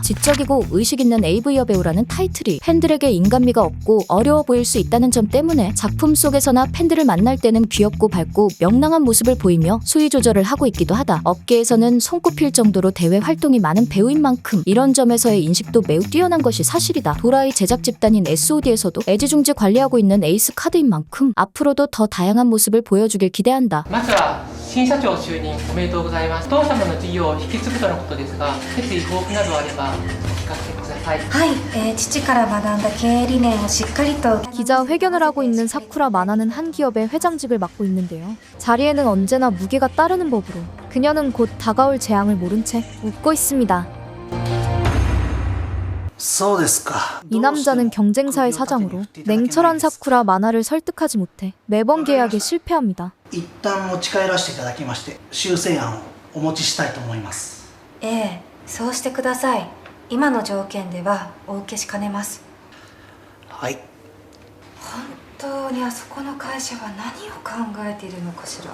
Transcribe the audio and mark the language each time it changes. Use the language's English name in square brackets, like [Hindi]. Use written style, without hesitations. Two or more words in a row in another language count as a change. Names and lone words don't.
[Korean] 지적이고 의식 있는 AV 여배우라는 타이틀이 팬들에게 인간미가 없고 어려워 보일 수 있다는 점 때문에 작품 속에서나 팬들을 만날 때는 귀엽고 밝고 명랑한 모습을 보이며 수위 조절을 하고 있기도 하다. 업계에서는 손꼽힐 정도로 대외 활동이 많은 배우인 만큼 이런 점에서의 인식도 매우 뛰어난 것이 사실이다. 도라이 제작 집단인 SOD에서도 애지중지 관리하고 있는 에이스 카드인 만큼 앞으로도 더 다양한 모습을 보여주길 기대한다. [Japanese] まずは新社長就任おめでとうございます。当社の事業を引き継ぐとのことですが、決意抱負などあれば聞かせてください。はい、父から学んだ経営理念をしっかりと [Korean] 기자 회견을 하고 있는 사쿠라 마나는 한 기업의 회장직을 맡고 있는데요. 자리에는 언제나 무게가 따르는 법으로 그녀는 곧 다가올 재앙을 모른 채 웃고 있습니다. 이 남자는 경쟁사의 사장으로 냉철한 사쿠라 마나를 설득하지 못해 매번 계약에 실패합니다. [Japanese] 一旦持ち帰らせていただきまして修正案をお持ちしたいと思います。ええ、そうしてください。今の条件ではお受けしかねます。はい。本当にあそこの会社は何を考えているのかしら。